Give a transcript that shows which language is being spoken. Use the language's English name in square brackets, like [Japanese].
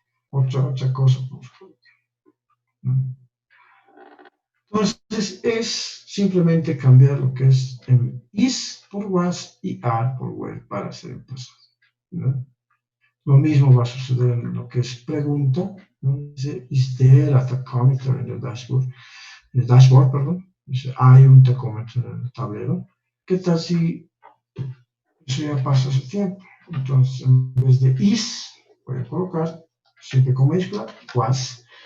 [Spanish] Otra cosa, por favor. ¿No? Entonces, es simplemente cambiar lo que es is por was y are por were para hacer el pasado. ¿No? Lo mismo va a suceder en lo que es pregunta, ¿no? Dice, [English] is there a tachometer in the dashboard? [Spanish] En el dashboard, perdón. Dice, hay un tacómetro en el tablero. ¿Qué tal si eso ya pasa hace tiempo? Entonces, en vez de is, voy a colocar, siempre con mayúscula, was.